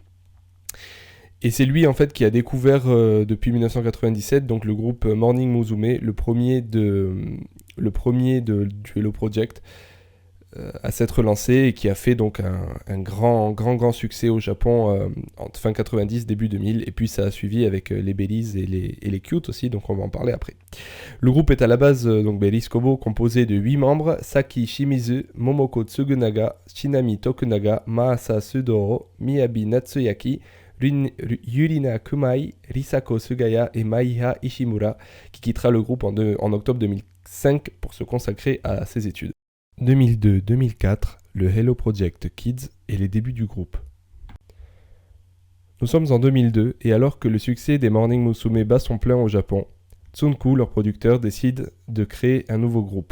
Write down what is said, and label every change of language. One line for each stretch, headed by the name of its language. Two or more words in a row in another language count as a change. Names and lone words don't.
French: Et c'est lui en fait qui a découvert depuis 1997 donc le groupe Morning Musume, le premier du Hello Project à s'être lancé et qui a fait donc un grand succès au Japon en fin 90, début 2000, et puis ça a suivi avec les Bellies et les Cute aussi, donc on va en parler après. Le groupe est à la base donc Bellies Kobo, composé de 8 membres: Saki Shimizu, Momoko Tsugunaga, Shinami Tokunaga, Maasa Sudoro, Miyabi Natsuyaki, Yurina Kumai, Risako Sugaya et Maiha Ishimura, qui quittera le groupe en octobre 2005 pour se consacrer à ses études. 2002-2004, le Hello Project Kids et les débuts du groupe. Nous sommes en 2002 et alors que le succès des Morning Musume bat son plein au Japon, Tsunku, leur producteur, décide de créer un nouveau groupe.